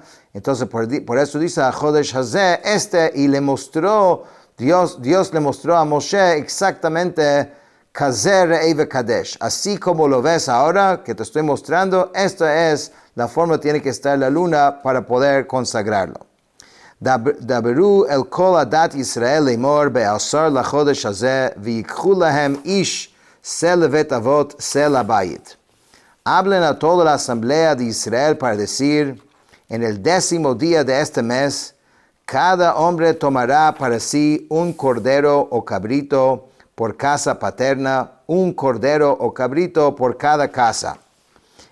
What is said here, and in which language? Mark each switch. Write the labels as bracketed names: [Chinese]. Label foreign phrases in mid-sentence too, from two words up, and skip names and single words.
[Spanish] Entonces por eso dice [Hebrew] החודש הזה, [Spanish] y le mostró, Dios le mostró a Moshe exactamente [Hebrew] כזה ראה וקדש. [Spanish] Así como lo ves ahora que te estoy mostrando, esta es la forma que tiene que estar la luna para poder consagrarlo. [Hebrew] דברו אל כל עדת ישראל לאמר בעשר לחדש הזה ויקחו להם איש שה לבית אבות שה הבית. [Spanish] Hablen a toda la asamblea de Israel para decir, en el 10º día de este mes, cada hombre tomará para sí un cordero o cabrito por casa paterna, un cordero o cabrito por cada casa.